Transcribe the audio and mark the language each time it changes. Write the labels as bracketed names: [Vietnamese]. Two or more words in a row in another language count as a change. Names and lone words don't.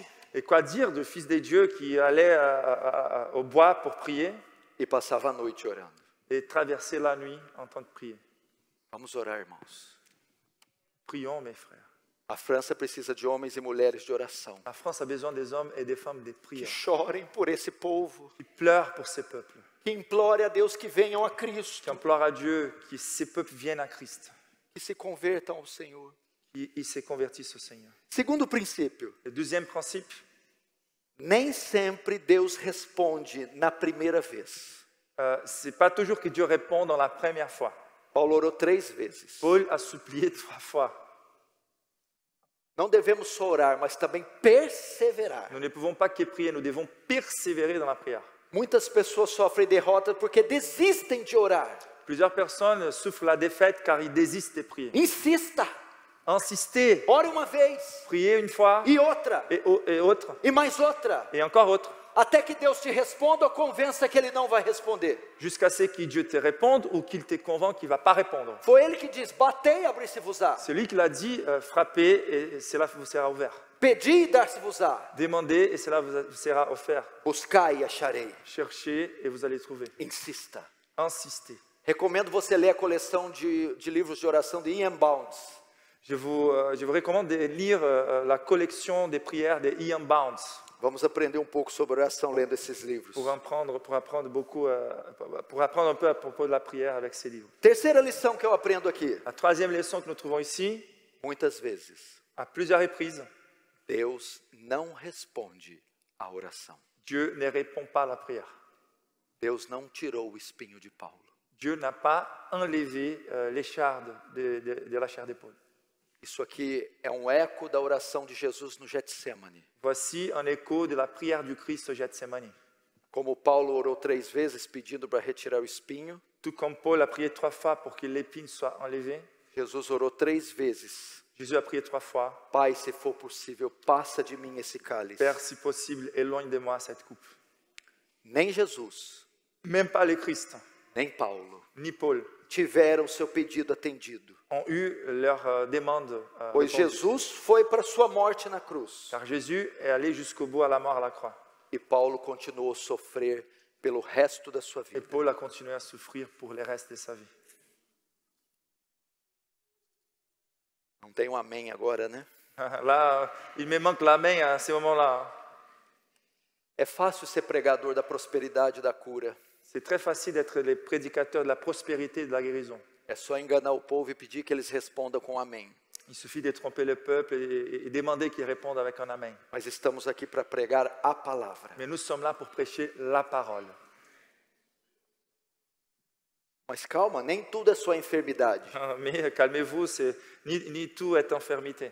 [French] Et quoi dire du Fils de Dieu qui allait au bois pour prier [Portuguese] e passava a noite orando? [French] et traverser la nuit en train de prier? [Portuguese] Vamos orar, irmãos. [French] Prions, mes frères. [Portuguese] A França precisa de homens e mulheres de oração, [French] La France a besoin des hommes et des femmes de [Portuguese] que [French] prière, [Portuguese] chorem por esse povo, [French] qui pleurent pour ces peuples, [Portuguese] que implore a Deus que venham a [French] qui [Portuguese] Cristo, [French] implorent à Dieu que ces peuples viennent à Christ, [Portuguese] que se convertam ao Senhor. [French] qu'ils se convertissent au Seigneur. [Portuguese] Segundo princípio, [French] Le deuxième principe, [Portuguese] nem sempre Deus responde na primeira vez. [French] c'est pas toujours que Dieu répond dans la première fois. [Portuguese] Paulo orou 3 vezes. [French] Paul a supplié 3 fois. [Portuguese] Não devemos só orar, mas também perseverar. [French] Nous ne pouvons pas que prier, nous devons persévérer dans la prière. [Portuguese] Muitas pessoas sofrem derrota porque desistem de orar. [French] Plusieurs personnes souffrent la défaite car ils désistent de prier. [Portuguese] Insista, [French] Insistez, [Portuguese] ore uma vez, [French] priez une fois, [Portuguese] e outra, [French] et autre, [Portuguese] e mais outra, [French] et encore autre, [Portuguese] até que Deus te responda ou convença que Ele não vai responder. [French] jusqu'à ce que Dieu te réponde ou qu'il te convainc qu'il ne va pas répondre. [Portuguese] Foi Ele que diz, batei, abrir-se-vos-á. [French] C'est lui qui l'a dit, frappez et cela vous sera ouvert. [Portuguese] Pedi, dar-se-vos-á. [French] Demandez et cela vous sera offert. [Portuguese] Buscai e acharei. [French] Cherchez et vous allez trouver. [Portuguese] Insista. [French] Insistez. [Portuguese] Recomendo você ler a coleção de livros de oração de Ian Bounds. [French] Je vous recommande de lire la collection des prières de Ian Bounds [Portuguese] Vamos aprender um pouco sobre oração lendo esses livros. [French] pour apprendre un peu à propos de la prière avec ces livres. [Portuguese] Terceira lição que eu aprendo aqui. [French] La troisième leçon que nous trouvons ici, [Portuguese] Muitas vezes, [French] à plusieurs reprises, [Portuguese] Deus não responde à oração. [French] Dieu ne répond pas à la prière. [Portuguese] Deus não tirou o espinho de Paulo. [French] Dieu n'a pas enlevé l'écharde de la chair d'épaule. [Portuguese] Isso aqui é um eco da oração de Jesus no Getsemane. [French] Voici un écho de la prière du Christ au Gethsemane. [Portuguese] Como Paulo orou 3 vezes pedindo para retirar o espinho, [French] Tout comme Paul a prié 3 fois pour que l'épine soit enlevée, [Portuguese] Jesus orou 3 vezes. [French] Jésus a prié 3 fois. [Portuguese] Pai, se for possível, passa de mim esse cálice. [French] Père, si possible, éloigne de moi cette coupe. [Portuguese] Nem Jesus, [French] Même pas le Christ, [Portuguese] nem Paulo [French] ni Paul [Portuguese] tiveram seu pedido atendido. [French] ont eu leur demande [Portuguese] Pois [French] répondue. [Portuguese] Jesus foi para sua morte na cruz. [French] Car Jésus est allé jusqu'au bout à la mort à la croix. [Portuguese] E Paulo continuou a sofrer pelo resto da sua [French] Et [Portuguese] vida. [French] Paul a continué à souffrir pour le reste de sa vie. [Portuguese] Não tem um amém agora, né? [French] Là, il me manque la main à ce moment-là. [Portuguese] É fácil ser pregador da prosperidade e da cura. [French] C'est très facile d'être les prédicateurs de la prospérité et de la guérison. [Portuguese] É só enganar o povo e pedir que eles respondam com amém. [French] Il suffit de tromper le peuple et demander qu'il réponde avec un amen. [Portuguese] Mas estamos aqui para pregar a palavra. [French] Mais nous sommes là pour prêcher la parole. [Portuguese] Mas calma, nem tudo é só enfermidade. [French] Mais calmez-vous, ni tout est infirmité.